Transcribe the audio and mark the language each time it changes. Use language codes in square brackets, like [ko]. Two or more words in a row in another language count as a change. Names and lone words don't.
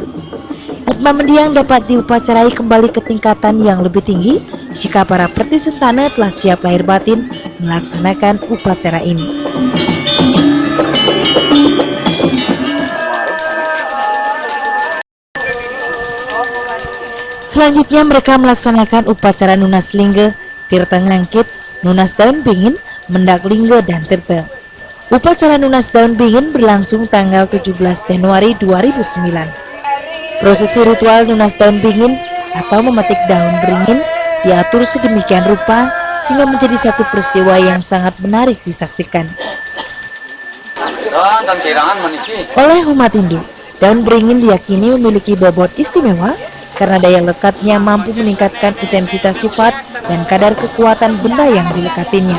[id] Atma Mendiang dapat diupacarai kembali ke tingkatan yang lebih tinggi jika para pertisentana telah siap lahir batin melaksanakan upacara ini. Selanjutnya mereka melaksanakan upacara Nunas Lingga, Tirta Ngangkit, Nunas Daun Bingin, Mendak Lingga, dan Tirta. Upacara Nunas Daun Bingin berlangsung tanggal 17 Januari 2009. Prosesi ritual Nunas Daun Bingin atau memetik daun beringin diatur sedemikian rupa sehingga menjadi satu peristiwa yang sangat menarik disaksikan. Oleh umat Hindu, daun beringin diyakini memiliki bobot istimewa karena daya lekatnya mampu meningkatkan intensitas sifat dan kadar kekuatan benda yang dilekatinya.